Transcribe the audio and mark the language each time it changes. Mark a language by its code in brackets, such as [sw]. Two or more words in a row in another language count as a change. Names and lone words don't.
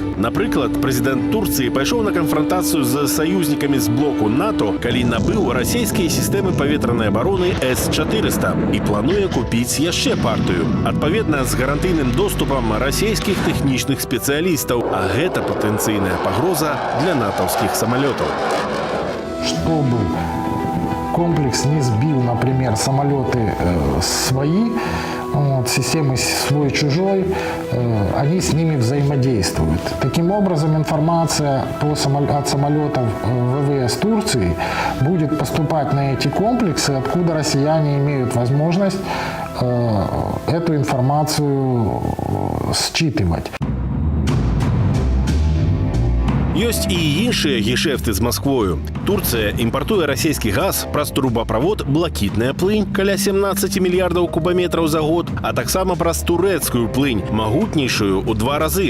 [be] Напрыклад, прэзідэнт Турцыі пайшоў на канфрантацыю з саюзнікамі з блоку НАТО, калі набыў расійскія сістэмы паветранай абароны С-400 і плануе купіць яшчэ партыю. Адпаведна з гарантыйным доступам расійскіх тэхнічных спецыялістаў, а гэта патэнцыйная пагроза для натаўскіх самалётаў. [ru] Чтобы комплекс не сбил, например, самолеты свои, системы свой-чужой, они с ними взаимодействуют. Таким образом, информация от самолетов ВВС Турции будет поступать на эти комплексы, откуда россияне имеют возможность эту информацию считывать. [be] Ёсць і іншыя гешэфты з Масквою. Турцыя імпартуе расійскі газ праз трубаправод «Блакітная плынь» каля 17 мільярдаў кубаметраў за год, а таксама праз турэцкую плынь, магутнейшую ў 2 разы.